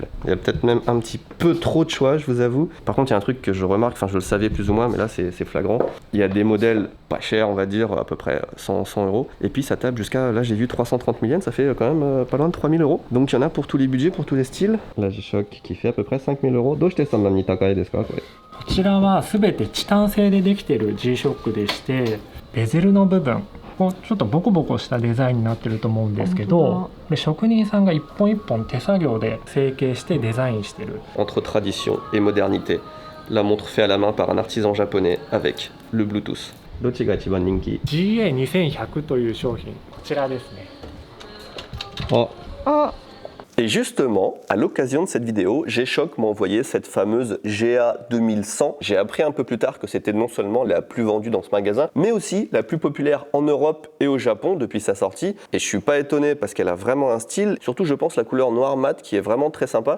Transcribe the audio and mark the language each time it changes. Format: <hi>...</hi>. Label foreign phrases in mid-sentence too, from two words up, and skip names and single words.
<fr>Il y a peut-être même un petit peu trop de choix, je vous avoue. Par contre il y a un truc que je remarque, enfin je le savais plus ou moins, mais là c'est flagrant. Il y a des modèles pas chers, on va dire à peu près 100 euros. Et puis ça tape jusqu'à, là j'ai vu 330 000 yens, ça fait quand même pas loin de 3000 euros. Donc il y en a pour tous les budgets, pour tous les styles. La G-Shock qui fait à peu près 5000 euros.</fr> <ja>どうしてそんなに高いですかこれ？こちらは全てチタン製でできている G-Shock でして、ベゼルの部分こうちょっとボコボコしたデザインになってると思うんですけど、で職人さんが一本一本手作業で成形してデザインしてる。</ja> <fr>Entre tradition et modernité, la montre faite à la main par un artisan japonais avec le Bluetooth.</fr> <ja>どっちが一番人気？ GA2100 という商品、こちらですね。</ja> <fr>Et justement, à l'occasion de cette vidéo, G-Shock m'a envoyé cette fameuse GA 2100. J'ai appris un peu plus tard que c'était non seulement la plus vendue dans ce magasin, mais aussi la plus populaire en Europe et au Japon depuis sa sortie. Et je suis pas étonné parce qu'elle a vraiment un style, surtout je pense la couleur noir mat qui est vraiment très sympa.</fr>